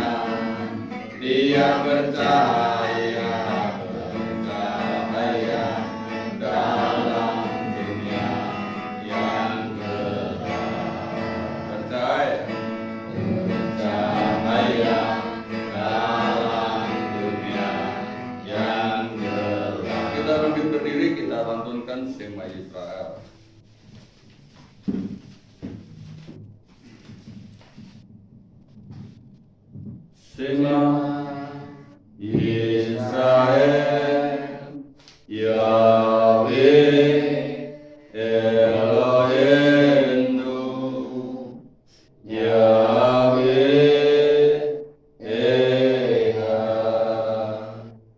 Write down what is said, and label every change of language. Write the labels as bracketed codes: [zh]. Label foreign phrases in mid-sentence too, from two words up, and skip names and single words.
[id] Dia bercahaya, bercahaya dalam dunia yang gelap. Bercahaya, bercahaya dalam dunia yang gelap. Kita bangkit berdiri, kita lantunkan [he] שמע ישראל. שמע ישראל, יהוה אלהינו, יהוה אחד.